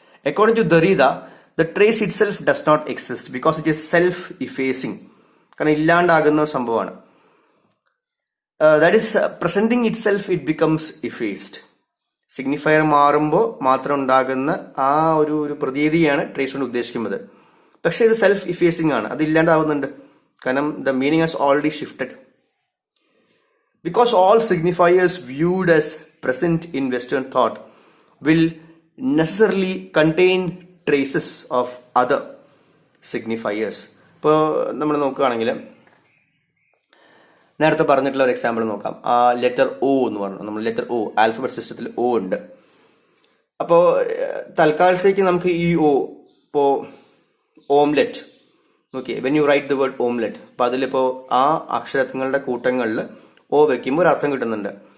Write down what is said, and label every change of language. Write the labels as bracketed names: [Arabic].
[English] According to Derrida, the trace itself does not exist because it is self-effacing. [Malayalam] കാരണം ഇല്ലാണ്ടാകുന്ന സംഭവമാണ്. [English] That is, presenting itself, it becomes effaced. [Malayalam] Signifier മാറുമ്പോൾ മാത്രം ഉണ്ടാകുന്ന ആ ഒരു പ്രതീതിയാണ് ട്രേസ് കൊണ്ട് ഉദ്ദേശിക്കുന്നത്. പക്ഷെ ഇത് സെൽഫ് ഇഫേസിംഗ് ആണ്, അത് ഇല്ലാണ്ടാവുന്നുണ്ട്. കാരണം [English] The meaning has already shifted. Because all signifiers viewed as present in Western thought will necessarily contain traces of other signifiers. [Malayalam] ഇപ്പോൾ നമ്മൾ നോക്കുകയാണെങ്കിൽ നേരത്തെ പറഞ്ഞിട്ടുള്ള ഒരു എക്സാമ്പിൾ നോക്കാം. ആ ലെറ്റർ ഒ എന്ന് പറഞ്ഞു, നമ്മൾ ലെറ്റർ ഒ, ആൽഫബറ്റ് സിസ്റ്റത്തിൽ ഒ ഉണ്ട്. അപ്പോൾ തൽക്കാലത്തേക്ക് നമുക്ക് ഈ ഒ, ഇപ്പോൾ omelette, okay, [English] when you write the word omelette, [Malayalam] അപ്പോൾ അതിലിപ്പോൾ ആ അക്ഷരങ്ങളുടെ കൂട്ടങ്ങളിൽ ഓ വെക്കുമ്പോൾ ഒരു അർത്ഥം കിട്ടുന്നുണ്ട്.